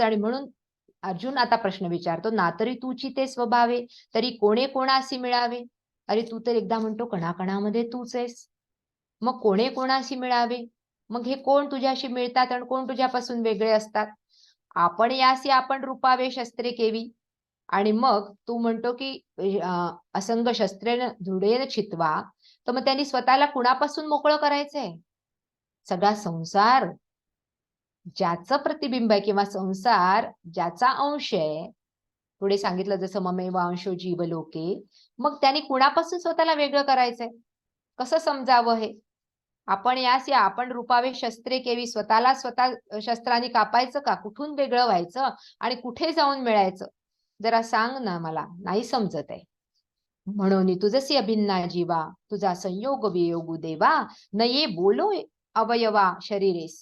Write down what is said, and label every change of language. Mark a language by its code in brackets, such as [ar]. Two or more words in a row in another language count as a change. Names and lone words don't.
[mr] आणि म्हणून अर्जुन आता प्रश्न विचारतो, ना तरी तूची ते स्वभावे, तरी कोणे कोणाशी मिळावे. अरे तू तर एकदा म्हणतो कणाकणामध्ये तूच आहेस, मग कोणे कोणाशी मिळावे. मग हे कोण तुझ्याशी मिळतात आणि कोण तुझ्यापासून वेगळे असतात. आपण यासी आपण रूपावे शस्त्रे केवी. आणि मग तू म्हणतो की [sa] असंग शस्त्रेन दृढेन छित्वा. [mr] तर मग त्यांनी स्वतःला कुणापासून मोकळं करायचंय? सगळा संसार ज्याचं प्रतिबिंब आहे किंवा संसार ज्याचा अंश आहे, पुढे सांगितलं जसं [sa] ममेव अंशो जीव लोके. [mr] मग त्यांनी कुणापासून स्वतःला वेगळं करायचंय? कसं समजावं हे? आपण यासी आपण रूपावे शस्त्रे केवी. स्वतःला स्वतः शस्त्राने कापायचं का? कुठून वेगळं व्हायचं आणि कुठे जाऊन मिळायचं? जरा सांग ना, मला नाही समजत आहे. म्हणून तुझसी अभिन्ना जीवा, तुझा संयोग वियोग देवा, न ये बोलो अवयवा शरीरेसी.